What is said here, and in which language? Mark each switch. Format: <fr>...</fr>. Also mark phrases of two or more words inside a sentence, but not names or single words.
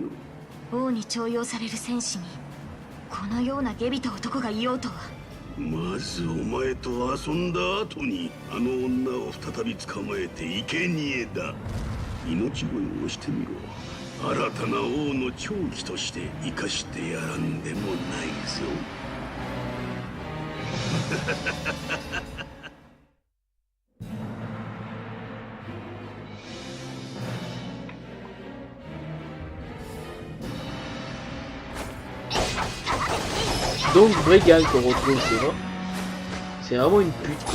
<ja>王に重用される戦士にこのような下びた男がいようとは。まずお前と遊んだ後にあの女を再び捕まえて生贄だ。命乞いをしてみろ。新たな王の長期として生かしてやらんでもないぞ。</ja> <fr>Donc Brigand qu'on retrouve, c'est vraiment une pute quoi.</fr>